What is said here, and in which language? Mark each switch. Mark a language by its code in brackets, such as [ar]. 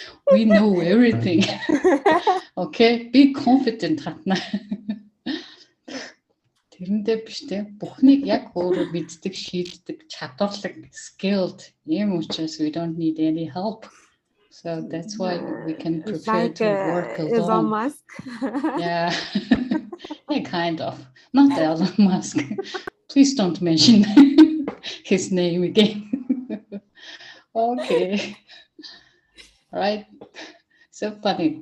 [en] We know everything. Okay, be confident хатна. [mn] Тэрэндээ биш те бүхнийг яг өөрөө мэддэг, шийддэг, чадварлаг, skilled. Ийм учраас [en] we don't need any help. So that's why we can prefer Like to work Elon alone. Musk. Yeah. Yeah, kind of. Not Elon Musk. Please don't mention his name again. Okay. All right. So funny.